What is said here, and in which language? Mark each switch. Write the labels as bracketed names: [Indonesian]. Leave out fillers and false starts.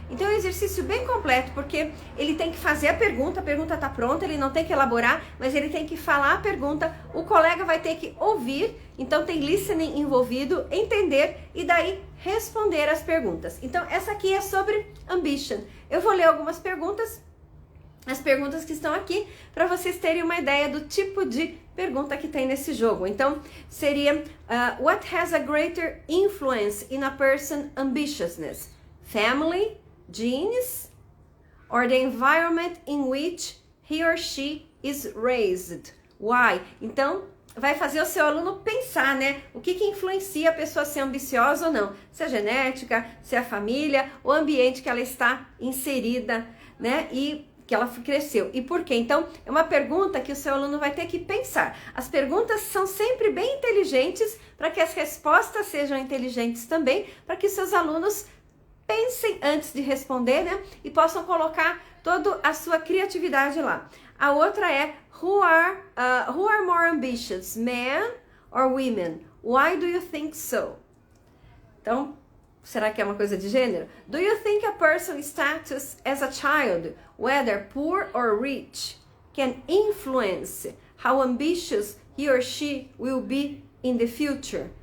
[Portuguese] Então é um exercício bem completo, porque ele tem que fazer a pergunta está pronta, ele não tem que elaborar, mas ele tem que falar a pergunta, o colega vai ter que ouvir, então tem listening envolvido, entender e daí responder as perguntas. Então essa aqui é sobre ambition. Eu vou ler algumas perguntas as perguntas que estão aqui para vocês terem uma ideia do tipo de pergunta que tem nesse jogo. Então, seria [English] what has a greater influence in a person's ambitiousness? Family, genes, or the environment in which he or she is raised? Why? [Portuguese] Então, vai fazer o seu aluno pensar, né? O que influencia a pessoa a ser ambiciosa ou não? Se é genética, se é a família, o ambiente que ela está inserida, né? E que ela cresceu. E por quê? Então, é uma pergunta que o seu aluno vai ter que pensar. As perguntas são sempre bem inteligentes para que as respostas sejam inteligentes também, para que seus alunos pensem antes de responder, né? E possam colocar toda a sua criatividade lá. A outra é [English] who are more ambitious, men or women? Why do you think so? [Portuguese] Então, será que é uma coisa de gênero? [English] Do you think a person's status as a child, whether poor or rich, can influence how ambitious he or she will be in the future?